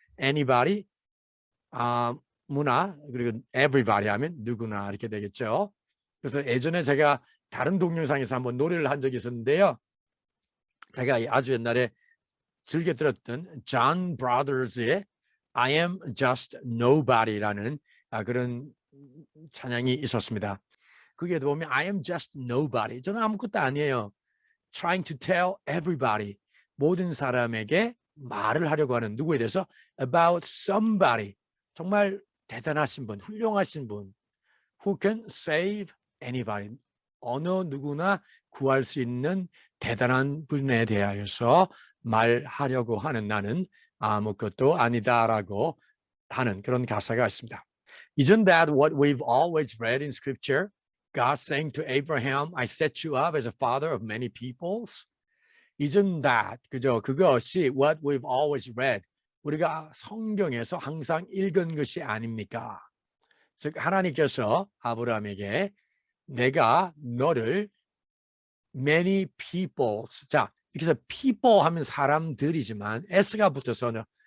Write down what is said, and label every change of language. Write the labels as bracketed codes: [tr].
[ko] Anybody, 아무나, 그리고 everybody 하면 누구나, 이렇게 되겠죠. 그래서 예전에 제가 다른 동영상에서 한번 노래를 한 적이 있었는데요. 제가 아주 옛날에 즐겨 들었던 존 브라더스의 I am just nobody라는 그런 찬양이 있었습니다. [en] 그게 보면 I am just nobody. [ko] 저는 아무것도 아니에요. [en] Trying to tell everybody. [ko] 모든 사람에게 말을 하려고 하는 누구에 대해서 [en] about somebody. [ko] 정말 대단하신 분, 훌륭하신 분. [en] Who can save anybody. [ko] 어느 누구나 구할 수 있는 대단한 분에 대하여서 말하려고 하는 나는 아무것도 아니다라고 하는 그런 가사가 있습니다. [en] Isn't that what we've always read in scripture? God saying to Abraham, I set you up as a father of many peoples. Isn't that, [ko] 그죠? 그것이 [en] what we've always read. [ko] 우리가 성경에서 항상 읽은 것이 아닙니까? 즉 하나님께서 아브라함에게 내가 너를 many peoples. 자, 여기서 people 하면 사람들이지만 s가 붙었잖아요.